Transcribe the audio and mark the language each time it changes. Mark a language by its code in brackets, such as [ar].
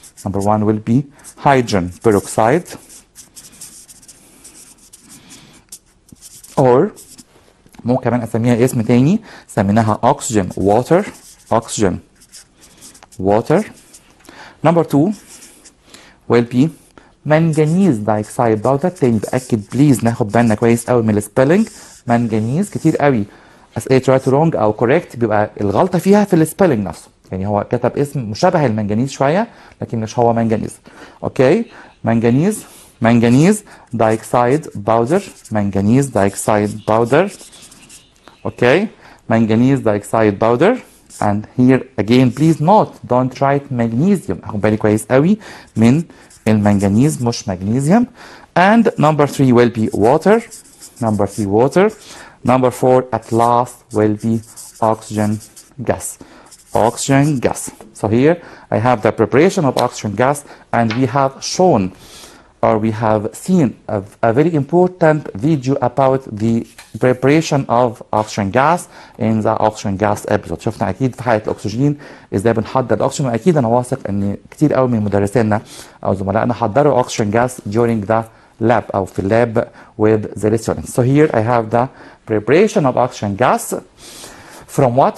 [en] Number one will be hydrogen peroxide, or [ar] ممكن كمان اسميها اسم تاني سميناها [en] oxygen water, oxygen water. Number two will be manganese dioxide powder. [ar] تاني باكد بليز ناخد بالنا كويس قوي من السبيلنج. manganese كتير قوي اسئله [en] right wrong او correct [ar] بيبقى الغلطه فيها في السبيلنج نفسه، يعني هو كتب اسم مشابه المنجنيز شويه لكن مش هو منجنيز. [en] Okay manganese dioxide powder, manganese dioxide powder. Okay manganese dioxide powder. and here again please note don't write magnesium، [ar] اخد بالي كويس قوي من المنجنيز مش مغنيسيوم. [en] and number 3 will be water. Number 3 water. Number 4 at last will be oxygen gas. Oxygen gas. So here I have the preparation of oxygen gas and we have shown or we have seen a very important video about the preparation of oxygen gas in the oxygen gas episode. [ar] شفنا اكيد في حلقه الاكسجين ازاي بنحضر الاكسجين، واكيد انا واثق ان كتير قوي من مدرسينا او زملائنا حضروا oxygen gas [en] during the lab [ar] او في اللاب [en] with the students. So here I have the preparation of oxygen gas from what?